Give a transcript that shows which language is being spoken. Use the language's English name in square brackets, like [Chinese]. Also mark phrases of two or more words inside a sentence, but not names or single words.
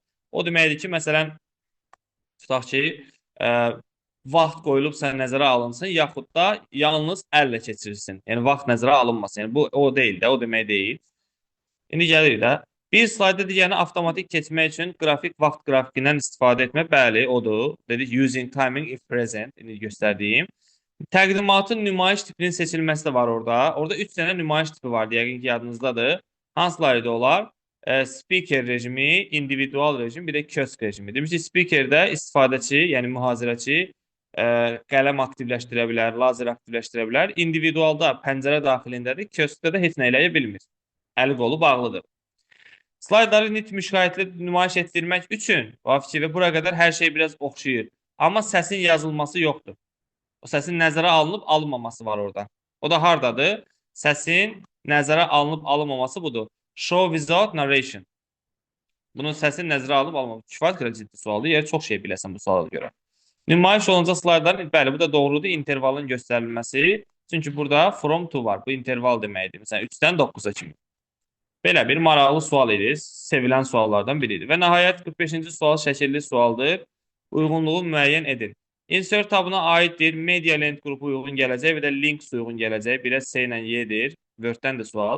[Azerbaijani] O deməkdir ki, məsələn, tutaq ki, vaxt qoyulub sən nəzərə alınsın, yaxud da yalnız əllə keçirilsin. Yəni vaxt nəzərə alınmasın. Yəni bu o deyil də, o demək deyil. İndi gəlirik də. Bir slayda digərini avtomatik keçmək üçün qrafik vaxt qrafikindən istifadə etmək, bəli, odur. [English] Dedik using timing if present, [Azerbaijani] indi göstərdiyim. Təqdimatın nümayiş tipinin seçilməsi də var orada. Orada 3 dənə nümayiş tipi var, yəqin ki, yadınızdadır. Hansıları da olar? Speaker rejimi, individual rejim, bir də kiosk rejimi. Demiş ki, speakerdə istifadəçi, yəni mühazirəçi qələm aktivləşdirə bilər, lazer aktivləşdirə bilər. İndividualda pəncərə daxilindədir, kioskdə də heç nə eləyə bilmir. Əli qolu bağlıdır. Slaydları nit müşahidə nümayiş etdirmək üçün fikirdə bura qədər hər şey biraz oxşayır. Amma səsin yazılması yoxdur. O səsin nəzərə alınıb alınmaması var orada. O da hardadır? Səsin nəzərə alınıb alınmaması budur. [English] Show without narration. [Azerbaijani] Bunun səsin nəzərə alınıb alınmaması. Kifayət qədər ciddi sualdır. Yəni çox şey biləsən bu suala görə. Nümayiş olunacaq slaydların, bəli, bu da doğrudur. İntervalın göstərilməsi. Çünki burada [English] from to [Azerbaijani] var. Bu interval deməkdir. Məsələn, 3-dən 9-a kimi. Belə bir maraqlı sual idi. Sevilən suallardan biridir. Və nəhayət 45-ci sual şəkilli sualdır. Uyğunluğu müəyyən edin. Insert tabına aiddir. Media lent qrupu uyğun gələcək və də links uyğun gələcək. Birə C ilə Y-dir. Word-dən də sual.